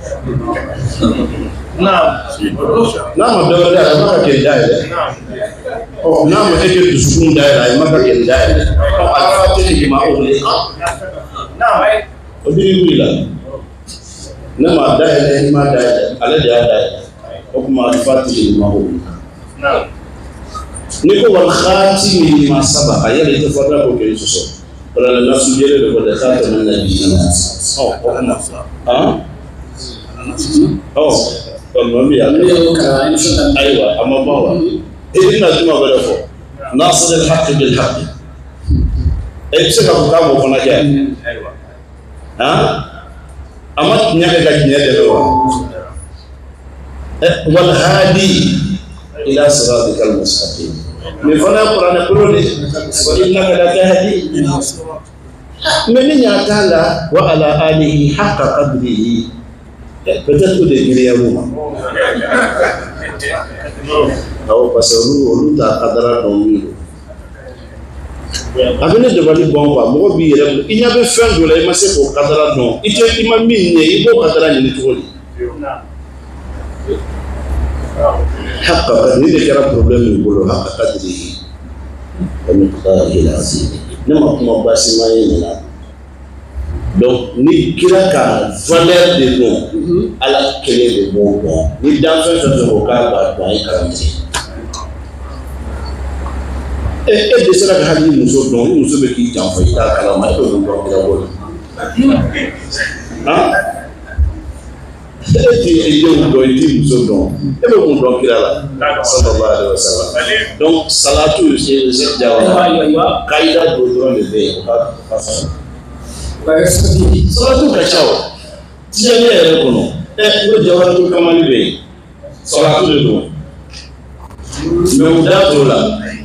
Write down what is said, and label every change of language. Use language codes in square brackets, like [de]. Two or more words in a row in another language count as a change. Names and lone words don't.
[bm] n'a ma dɔ wɛrɛ a ma ka kɛ dayɛlɛ ɔ n'a ma e kɛ dusukun dayɛlɛ a ma ka kɛ dayɛlɛ ɔ [ar] الفاتح لما أغلق [bm] o diri wuli la ne ma dayɛlɛ i ma dayɛlɛ ale de y'a dayɛlɛ o kuma [ar] الفاتح لما أغلق [bm] ni ko [ar] والخاتم لما سبق [bm] yɛrɛ tɛ fɔ da ko kɛ sɔsɔ wala na sujɛle de ko de [ar] خاتم النبيين [bm] ɔ o kuma Mami ya ayiwa a ma ban wa i bɛna juma wɛrɛ fɔ [ar] ناصر الحق بالحق [bm] e bɛ se ka fɔ k'a b'o fana kɛ a ma tiɲɛ kɛ ka tiɲɛ dɛmɛ wa [ar] والهادي إلى صراطك المستقيم [bm] nin fana ye kuranɛ kolo de [ar] وإنك لتهدي [bm] mais ni ɲa t'a la [ar] وعلى آله حق قدره [fr] peut-être que des milliards [bm] awɔ [fr] parce que [bm] olu t'a kadara dɔn min don a bɛ ne dabali bɔn quoi mɔgɔ b'i yɛrɛ i ɲɛ bɛ fɛn dɔ la i ma se k'o kadara dɔn i ma min ɲɛ i b'o kadara ɲini cogo di [ar] حق قدر [bm] de kɛra problème min bolo [ar] حق قدره ومقداره العظيم [bm] ne ma kuma basima ye nin na donc ni kira ka valeur de don ala kelen de b'o dɔn ni danfɛn fɛn fɛn ko k'a b'a dɔn a ye karamɔgɔ e dɛsɛra ka hali ni muso dɔn ni muso bɛ k'i janfa i t'a kalama e bɛ mun dɔn kira bolo e ti denw dɔn i ti muso dɔn e bɛ mun dɔn kira la [ar] صلى الله عليه وسلم [bm] donc salatu c'est jawa kaida do dɔrɔn de bɛ yen o ka fisa salatu ka ca o tiɲɛni yɛrɛ kɔnɔ o jawatu kamali bɛ yen salatu de don mais u da t'o la